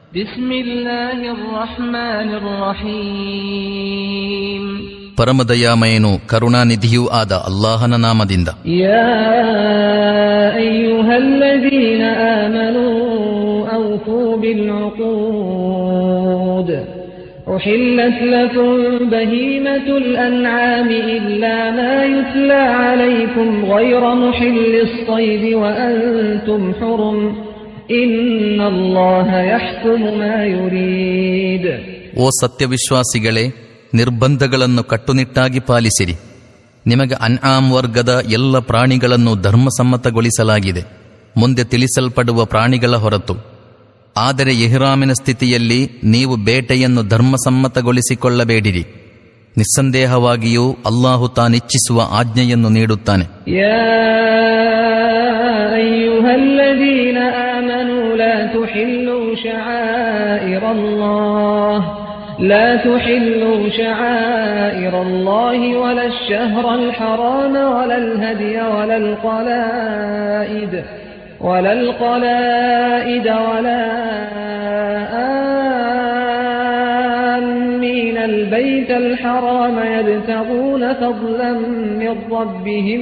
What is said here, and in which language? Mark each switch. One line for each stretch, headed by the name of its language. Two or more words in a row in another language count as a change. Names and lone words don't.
Arabic: بسم الله الرحمن الرحيم.
Kannada: ಪರಮದಯಾಮಯನು ಕರುಣಾನಿಧಿಯೂ ಆದ ಅಲ್ಲಾಹನ ನಾಮದಿಂದ.
Arabic: يا أيها الذين آمنوا أوفوا بالعقود أحلت لكم بهيمة الأنعام إلا ما يتلى عليكم غير محل الصيد وأنتم حرم إن الله يحكم ما يريد.
Kannada: ಓ ಸತ್ಯವಿಶ್ವಾಸಿಗಳೇ, ನಿರ್ಬಂಧಗಳನ್ನು ಕಟ್ಟುನಿಟ್ಟಾಗಿ ಪಾಲಿಸಿರಿ. ನಿಮಗೆ ಅನ್ಆಮ್ ವರ್ಗದ ಎಲ್ಲ ಪ್ರಾಣಿಗಳನ್ನು ಧರ್ಮಸಮ್ಮತಗೊಳಿಸಲಾಗಿದೆ, ಮುಂದೆ ತಿಳಿಸಲ್ಪಡುವ ಪ್ರಾಣಿಗಳ ಹೊರತು. ಆದರೆ ಇಹ್ರಾಮಿನ ಸ್ಥಿತಿಯಲ್ಲಿ ನೀವು ಬೇಟೆಯನ್ನು ಧರ್ಮಸಮ್ಮತಗೊಳಿಸಿಕೊಳ್ಳಬೇಡಿರಿ. ನಿಸ್ಸಂದೇಹವಾಗಿಯೂ ಅಲ್ಲಾಹು ತಾನಿಚ್ಛಿಸುವ ಆಜ್ಞೆಯನ್ನು ನೀಡುತ್ತಾನೆ.
Arabic: يا أيها الذين آمنوا لا تحلوا شعائر الله لا تحلوا شعائر الله ولا الشهر الحرام ولا الهدي ولا القلائد ولا آمين البيت الحرام يبتغون فضلا من ربهم